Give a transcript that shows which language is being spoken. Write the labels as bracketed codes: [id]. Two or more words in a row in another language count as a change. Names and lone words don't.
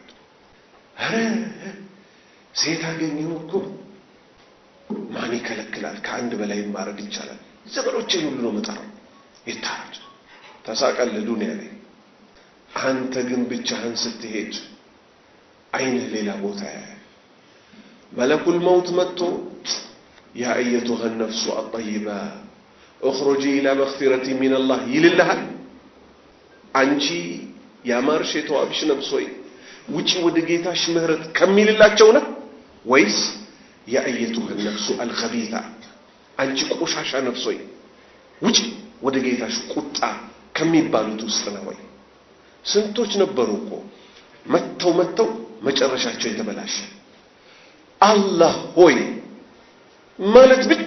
[am] ሴት አገኘው እኮ ማን ይከለክላል ከአንድ በላይ ማረግ ይቻላል ዘመዶችን ሁሉ ነው መጣው ይታረድ ተሳቀለ ዱንያ ላይ አንተ ግን ብቻህን ስትሄድ አይን ሌላ ቦታ [ar] ملك الموت [am] መጥቶ [ar] يا أيتها النفس الطيبه اخرجي الى مغفرة من الله [am] ይልልሃል አንቺ ያማርሽ የተዋብሽ ነፍስ ሆይ ውጪ ወደ ጌታሽ ምህረት ከሚልላቸው ነው ወይስ [ar] يا أيتها النفس الخبيثه [am] አንቺ ቆሻሻ ነፍስ ሆይ ውጪ ወደ ጌታሽ ቁጣ ከሚባሉት ውስጥ ነው ወይ ስንቶች ነበሩ እኮ መተው መጨረሻቸው የተበላሸ አላህ ሆይ ማለት ብቻ